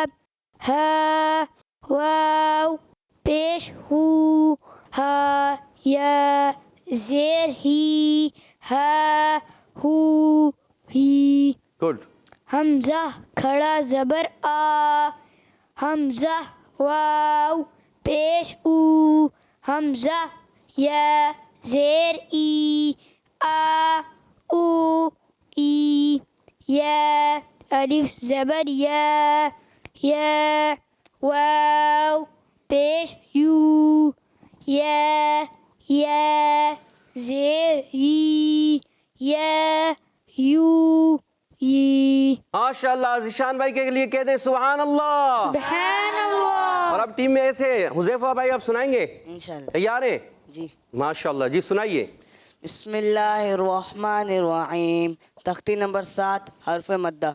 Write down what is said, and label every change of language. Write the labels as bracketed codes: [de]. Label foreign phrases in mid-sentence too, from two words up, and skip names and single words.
[ur] ہا واو پیش ہو. ہا یا زیر ہی. ہا ہو ہی. گڈ. حمزہ کھڑا زبر آ. حمزہ واو پیش او. حمزہ یا زیر ای. آ او ای. یا الف زبر یا. یا واو پیش یو. یا زیر ی. یا یو ی. [ar] ماشاء اللہ. [ur] ذیشان بھائی کے لیے کہہ دیں [ar] سبحان اللہ. سبحان اللہ. [ur] اور اب ٹیم میں ایسے حذیفہ بھائی آپ سنائیں گے؟ [ar] انشاءاللہ. [ur] تیار ہیں؟ جی. [ar] ماشاء اللہ. [ur] جی سنائیے. [ar] بسم اللہ الرحمن الرحیم. [ur] تختی نمبر 7 حرف مدہ.